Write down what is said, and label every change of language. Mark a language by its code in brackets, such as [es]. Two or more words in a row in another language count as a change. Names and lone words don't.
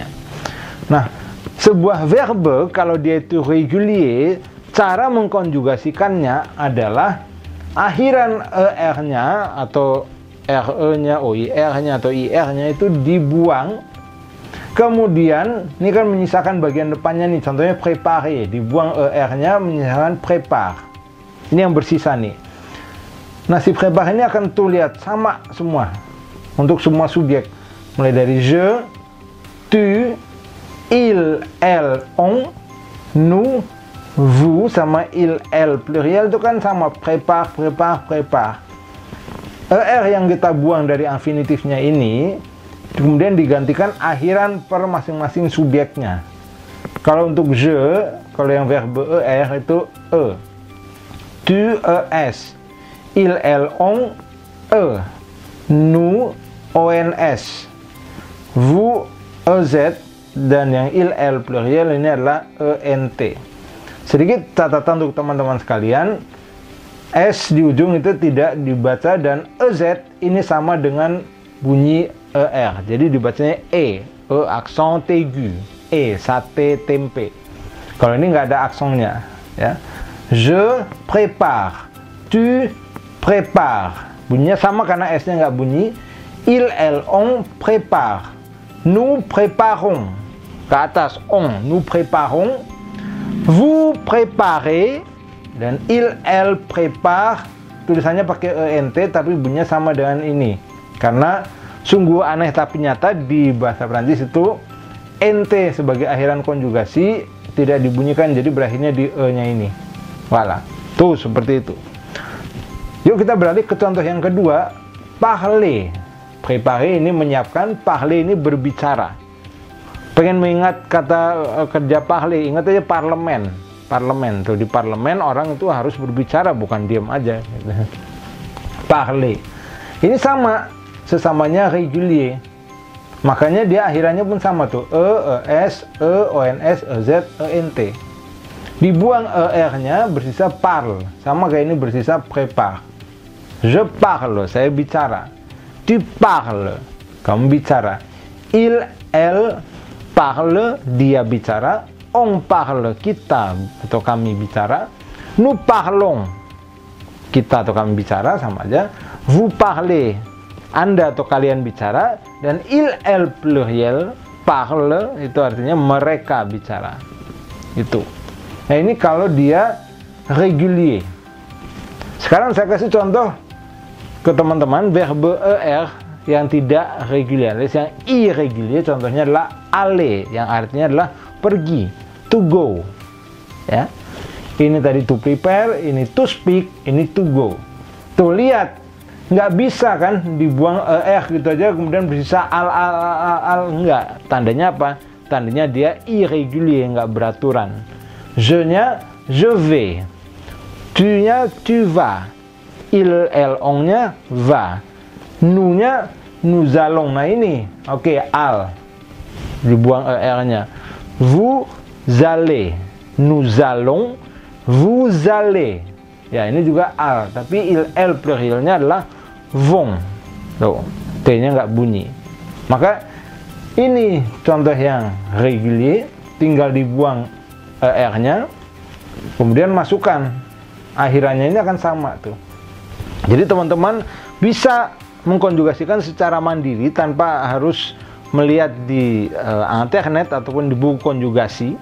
[id] Nah, sebuah verbe kalau dia itu regulier, cara mengkonjugasikannya adalah akhiran ER-nya atau RE-nya, OIR-nya atau IR-nya itu dibuang. Kemudian, ini kan menyisakan bagian depannya nih, contohnya préparer, dibuang ER-nya, menyisakan prépare. Ini yang bersisa nih. Nah, si prépare ini akan tuh lihat sama semua, untuk semua subjek. Mulai dari [fr] je, tu, il, elle, on, nous, vous, [id] sama [fr] il, elle pluriel [id] itu kan sama, [fr] prépare, prépare, prépare. [id] ER yang kita buang dari infinitifnya ini kemudian digantikan akhiran per masing-masing subjeknya. Kalau untuk je, kalau yang verbe er itu e. [fr] Tu, es. Il, elle, on, e. Nous, ons. Vous, ez. [id] Dan yang [fr] il, elle pluriel [id] ini adalah ent. Sedikit catatan untuk teman-teman sekalian. S di ujung itu tidak dibaca dan ez ini sama dengan bunyi er. Jadi dibacanya e accent aigu. Sate tempe. Kalau ini nggak ada aksonnya, ya. [fr] Je prépare, tu prépares. [id] Bunyinya sama karena S-nya nggak bunyi. [fr] Il, elle, on prépare. Nous préparons. [id] Ke atas [fr] on, nous préparons. Vous préparez. Dan il, elle prépare. [id] Tulisannya pakai ent tapi bunyinya sama dengan ini. Karena sungguh aneh tapi nyata di bahasa Prancis itu ent sebagai akhiran konjugasi tidak dibunyikan, jadi berakhirnya di e-nya ini. Voilà. Tuh seperti itu. Yuk kita beralih ke contoh yang kedua, parler. Préparer ini menyiapkan, parler ini berbicara. Pengen mengingat kata kerja parler, ingat aja parlemen. Parlemen tuh, di parlemen orang itu harus berbicara, bukan diam aja. Parler. Ini sama, sesamanya régulier. Makanya dia akhirannya pun sama tuh, [fr] es, ons, ez, ent. [id] Dibuang er-nya bersisa parle, sama kayak ini bersisa prépare. [fr] Je parle, [id] saya bicara. [fr] Tu parles, [id] kamu bicara. [fr] Il, elle parle, [id] dia bicara. [fr] On parle, [id] kita atau kami bicara. [fr] Nous parlons, [id] kita atau kami bicara, sama aja. [fr] Vous parlez, [id] Anda atau kalian bicara. [fr] Dan il, elle pluriel, parle, [id] itu artinya mereka bicara. Itu. Nah ini kalau dia régulier. Sekarang saya kasih contoh ke teman-teman verbe er yang tidak reguler. Yang irregulier contohnya adalah aller, yang artinya adalah pergi, [en] to go. [id] Ya. Ini tadi [en] to prepare, [id] ini [en] to speak, [id] ini [en] to go. [id] Tuh lihat, nggak bisa kan dibuang er gitu aja kemudian bersisa al, enggak. Tandanya apa? Tandanya dia irregulier, nggak beraturan. [fr] Je-nya je vais, tu-nya tu vas, il, elle, on-nya va, nous-nya nous allons. [id] Nah ini, oke, al, dibuang er-nya. [fr] Vous allez, nous allons, vous allez. [id] Ya ini juga al, tapi il, elle plurielnya adalah vont. Tuh, t-nya nggak bunyi. Maka ini contoh yang régulier, tinggal dibuang er-nya, kemudian masukkan akhirannya, ini akan sama tuh. Jadi teman-teman bisa mengkonjugasikan secara mandiri tanpa harus melihat di internet ataupun di buku konjugasi.